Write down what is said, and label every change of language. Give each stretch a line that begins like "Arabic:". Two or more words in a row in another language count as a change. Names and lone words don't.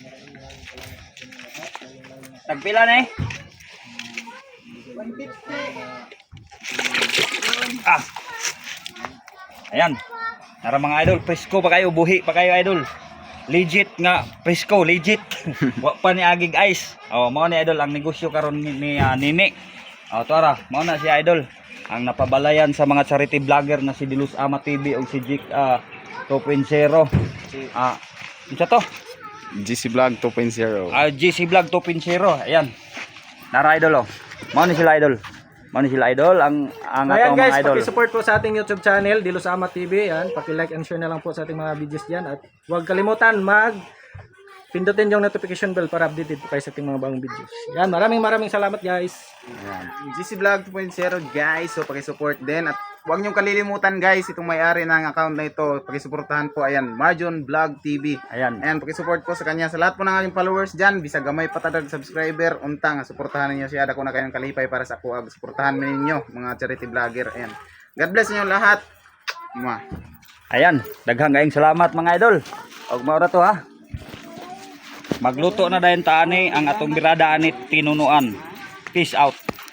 Cebuano: nagpila na 150 ayan nara mga idol presko pa kayo buhi pa kayo idol legit nga presko legit wa pa ni agig ice mao ni idol ang negosyo karon ni Nini tara mao na si idol ang napabalayan sa mga charity vlogger na si Dilos Ama TV o si Jik 2.0 isa to GC Vlog 2.0 GC Vlog 2.0 ayan nara idol mao ni sila idol ang
Filipino: ayan guys, mga idol paki-support po sa ating YouTube channel Dilos Ama TV yan, paki-
English: like and share
Filipino: na lang po sa ating mga videos diyan at huwag kalimutan pindutin yung notification bell para updated po kayo sa ating mga bagong videos. Yan, maraming salamat guys. Ayan. GC Vlog 2.0 guys, so paki-support din at huwag niyong kalilimutan guys itong may-ari ng account na ito, paki-suportahan po ayan, Marjon Vlog TV. ayan Paki-support po sa kanya sa lahat po ng aking followers diyan,
Cebuano: bisa gamay patadag subscriber, untang suportahan niyo siya dako na kayong kalipay para sa kuag,
Filipino: suportahan ninyo mga charity vlogger. Ayan.
English: God bless
Filipino: niyo lahat.
Cebuano: ayan daghang kaayong salamat mga idol og mao ra to ha. Magluto na dayon ta ani ang atong birada ani tinunuan.
English: Peace out.